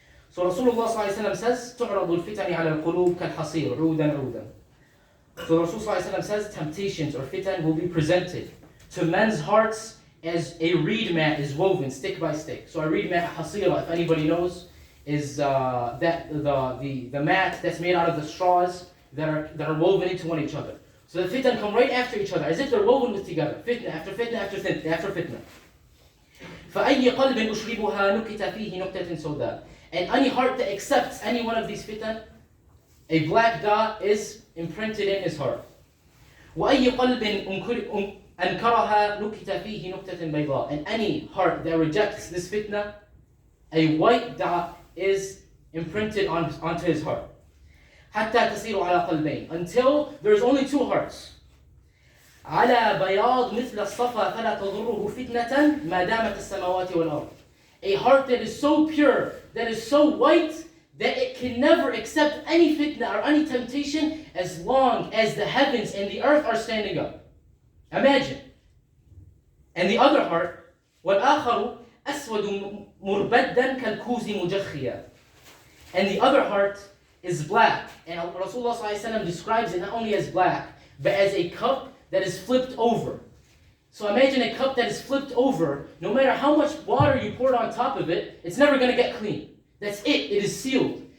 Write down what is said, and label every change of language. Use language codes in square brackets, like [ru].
[ar] So Rasulullah sallallahu alaihi wasallam says, تُعْرَضُ الْفِتَنِ عَلَى الْقُلُوبِ كَالْحَصِيرِ عُودًا عُودًا. [en] So Rasul sallallahu alaihi wasallam says, temptations or fitan will be presented to men's hearts as a reed mat is woven stick by stick. So a reed mat, a hasira, if anybody knows, is the mat that's made out of the straws that are woven into one each other. So the fitan come right after each other, as if they're woven with together. Fitna after fitna after fitna after fitna. [ar] فَأَيِّ قَلْبٍ أُشْرِبُهَا نُكِتَ فِيهِ نُكْتَةٍ سَوْدَاء. [en] And any heart that accepts any one of these fitan, a black dot is imprinted in his heart. [ar] وَأَيِّ قَلْبٍ أنكرها نكت فيه نكتة بيضاء. [en] And any heart that rejects this fitna, a white dot is imprinted onto his heart. [ar] حتى تصير على قلبين. [en] Until there's only two hearts. [ar] على بياض مثل الصفا فلا تضره فتنة ما دامت السماوات والأرض. [en] A heart that is so pure, that is so white, that it can never accept any fitna or any temptation as long as the heavens and the earth are standing up. Imagine. And the other heart, [ar] وَالْآخَرُ أَسْوَدُ مُرْبَدًّا كَالْكُوزِ مُجَخِّيًا. [en] And the other heart is black. And Rasulullah ﷺ describes it not only as black, but as a cup that is flipped over. So imagine a cup that is flipped over. No matter how much water you pour on top of it, it's never going to get clean. That's it. It is sealed.